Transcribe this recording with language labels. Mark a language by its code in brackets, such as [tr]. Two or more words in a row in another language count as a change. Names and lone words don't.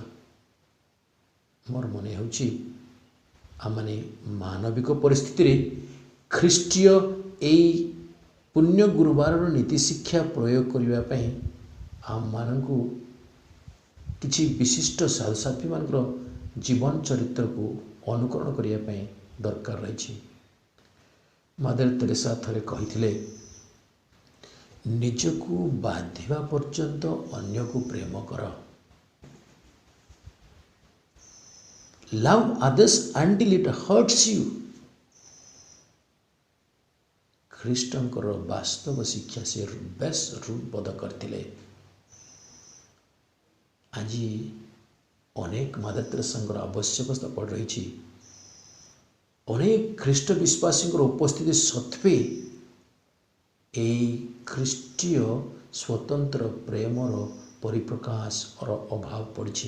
[or] ମୋର ମନେ ହେଉଛି ଆମମାନେ ମାନବିକ ପରିସ୍ଥିତିରେ ଖ୍ରୀଷ୍ଟୀୟ ଏଇ ପୁଣ୍ୟ ଗୁରୁବାରର ନୀତି ଶିକ୍ଷା ପ୍ରୟୋଗ କରିବା ପାଇଁ ଆମମାନଙ୍କୁ କିଛି ବିଶିଷ୍ଟ ସାଧୁସାଥୀମାନଙ୍କର ଜୀବନ ଚରିତ୍ରକୁ ଅନୁକରଣ କରିବା ପାଇଁ ଦରକାର ରହିଛି। ମଦର ତେରେସା ଥରେ କହିଥିଲେ, ନିଜକୁ ବାଧିବା ପର୍ଯ୍ୟନ୍ତ ଅନ୍ୟକୁ ପ୍ରେମ କର। [en] Love others until it hurts you. [or] ଖ୍ରୀଷ୍ଟଙ୍କର ବାସ୍ତବ ଶିକ୍ଷା ସେ ବେଶ ରୂପବଦ୍ଧ କରିଥିଲେ। ଆଜି ଅନେକ ମଦର ତେରେସାଙ୍କର ଆବଶ୍ୟକତା ପଡ଼ି ରହିଛି। ଅନେକ ଖ୍ରୀଷ୍ଟ ବିଶ୍ୱାସୀଙ୍କର ଉପସ୍ଥିତି ସତ୍ତ୍ୱେ ଏହି ଖ୍ରୀଷ୍ଟୀୟ ସ୍ୱତନ୍ତ୍ର ପ୍ରେମର ପରିପ୍ରକାଶର ଅଭାବ ପଡ଼ିଛି।